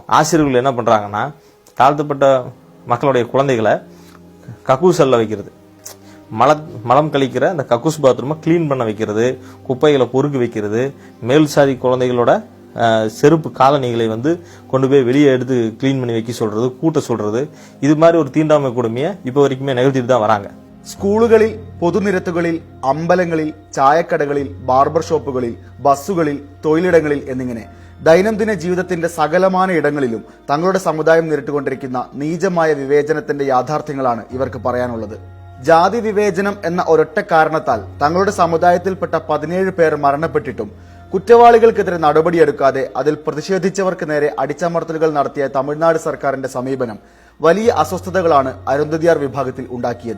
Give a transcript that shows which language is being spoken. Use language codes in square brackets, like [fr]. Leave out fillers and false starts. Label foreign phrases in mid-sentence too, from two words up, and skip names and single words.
[ta] ஆசிரியர்கள் என்ன பண்ணுறாங்கன்னா, தாழ்த்தப்பட்ட மக்களுடைய குழந்தைகளை கக்கூசல்ல வைக்கிறது, மலம் கழிக்கிற அந்த கக்கூஸ் பாத்ரூமை கிளீன் பண்ண வைக்கிறது, குப்பைகளை பொறுக்கி வைக்கிறது, மேல் சாதி குழந்தைகளோட செருப்பு காலணிகளை கொண்டு போய் வெளியே எடுத்து கிளீன் பண்ணி வைக்க சொல்றது, கூட்ட சொல்றது, இது மாதிரி ஒரு தீண்டாமை கொடுமையை இப்போ வரைக்குமே நிகழ்த்திட்டு தான் வராங்க. [ml] സ്കൂളുകളിൽ, പൊതുനിരത്തുകളിൽ, അമ്പലങ്ങളിൽ, ചായക്കടകളിൽ, ബാർബർ ഷോപ്പുകളിൽ, ബസ്സുകളിൽ, തൊഴിലിടങ്ങളിൽ എന്നിങ്ങനെ ദൈനംദിന ജീവിതത്തിന്റെ സകലമാന ഇടങ്ങളിലും തങ്ങളുടെ സമുദായം നേരിട്ടുകൊണ്ടിരിക്കുന്ന നീചമായ വിവേചനത്തിന്റെ യാഥാർത്ഥ്യങ്ങളാണ് ഇവർക്ക് പറയാനുള്ളത്. ജാതി വിവേചനം എന്ന ഒരൊറ്റ കാരണത്താൽ തങ്ങളുടെ സമുദായത്തിൽപ്പെട്ട 17 പേർ മരണപ്പെട്ടിട്ടും കുറ്റവാളികൾക്കെതിരെ നടപടിയെടുക്കാതെ അതിൽ പ്രതിഷേധിച്ചവർക്ക് നേരെ അടിച്ചമർത്തലുകൾ നടത്തിയ തമിഴ്നാട് സർക്കാരിന്റെ സമീപനം വലിയ അസ്വസ്ഥതകളാണ് അരുന്ധതിയാർ വിഭാഗത്തിൽ ഉണ്ടാക്കിയത്.